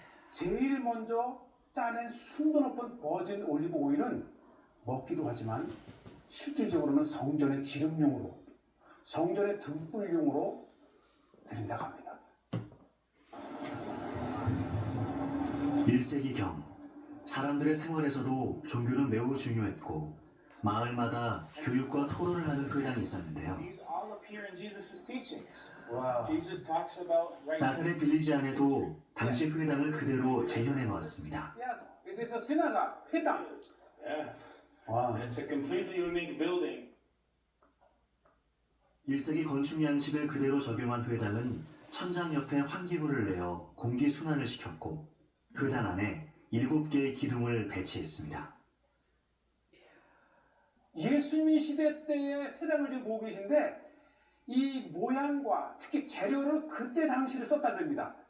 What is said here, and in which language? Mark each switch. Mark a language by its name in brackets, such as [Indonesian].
[Korean] 제일 먼저 짜낸 순도 높은 버진 올리브 오일은 먹기도 하지만 실질적으로는 성전의 기름용으로, 성전의 등불용으로 드린다고 합니다. 1세기경 사람들의 생활에서도 종교는 매우 중요했고 마을마다 교육과 토론을 하는 회당이 있었는데요. [English] These all appear in Jesus' teachings. [Korean] 와. [English] Jesus talks about [Korean] 나사렛 빌리지 안에도 당시 회당을 그대로 재현해 놓았습니다. [English] This is a synagogue, 회당. Yes. [Korean] 와. [English] It's a completely unique building. [Korean] 1세기 건축 양식을 그대로 적용한 회당은 천장 옆에 환기구를 내어 공기 순환을 시켰고 회당 안에 7개의 기둥을 배치했습니다. 예수님이 시대 때의 회당을 지금 보고 계신데 이 모양과 특히 재료를 그때 당시를 썼다 그럽니다.